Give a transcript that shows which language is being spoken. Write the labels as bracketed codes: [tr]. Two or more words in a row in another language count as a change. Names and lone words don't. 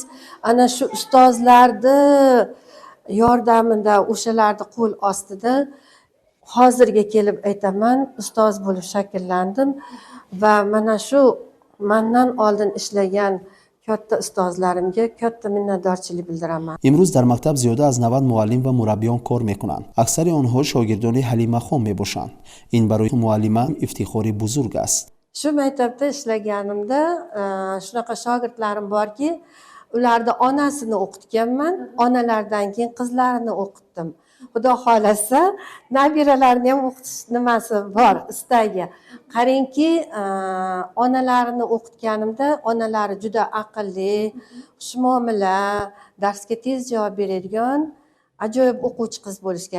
[uz] Ana shu ustozlarni yordamida, o'shalarni qo'l ostida hozirga kelib aytaman, ustoz bo'lib shakllandim va mana shu mendan oldin ishlagan katta ustozlarimga katta minnatdorchilik bildiraman. [fa] امروز در مکتب زیاده از 90 معلم و مربیان کار میکنند. اکثر آنها شاگردان حلیمه خان میباشند. این برای معلمه افتخاری بزرگ است. [uz] Shu maktabda ishlaganimda shunaqa shogirdlarim borki, ularni onasini o'qitganman, onalardan keyin qizlarini o'qitdim. Xudo xolasa, nabiralarni ham o'qitish nimasi bor, istagi. Qarangki, onalarini o'qitganimda, onalari juda aqlli, xushmuomala, darsga tez javob beradigan ajoyib o'quvchi qiz bo'lishgan.